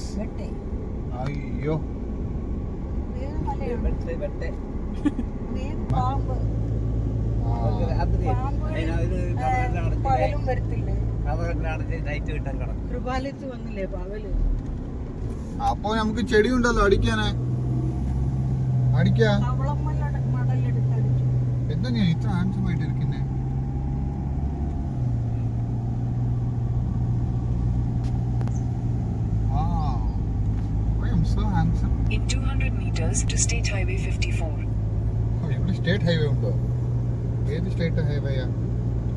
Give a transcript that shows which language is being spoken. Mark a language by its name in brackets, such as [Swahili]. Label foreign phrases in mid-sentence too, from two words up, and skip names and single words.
[Malayalam] ಅಯ್ಯೋ അപ്പൊ നമുക്ക് ചെടി ഉണ്ടല്ലോ അടിക്കാനേ. അടിക്കാ എന്താ ഞാൻ ഇത്ര ഹാൻസം ആയിട്ട് ഇരിക്കുന്നേ? [English] So handsome. In 200 meters to State Highway 54. [Malayalam] ഇവിടെ [English] state highway [Malayalam] ഉണ്ടോ? ഏത് [English] state highway?